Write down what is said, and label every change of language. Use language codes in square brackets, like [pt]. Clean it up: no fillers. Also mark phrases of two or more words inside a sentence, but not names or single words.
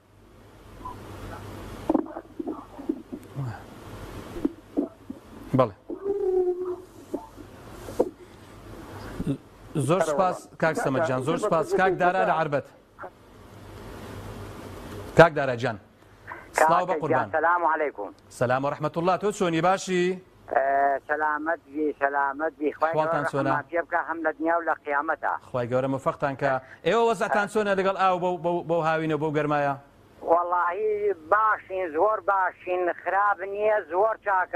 [ckb] بەڵێ زۆر سپاس کاک سەمەدجان، زۆر سپاس. کاک دارا لە عەربەت. کاک دارا جان سڵاو بە قوربان. [ar] سلام علیکم. سلام ورحمة الله. [ckb] تۆ چۆنی باشی؟ سلامت بی خواتان چۆنە؟ پێ بکە هەم لە دنیا و لە قیامەتە. خوای گەورە موفقتان کە. ئێوە وەزعتان چۆنە لەگەڵ ئاو بەو هاوینە بەو گەرمایە؟ وەڵاهی باشین، زۆر باشین، خراپ نییە، زۆر چاکە.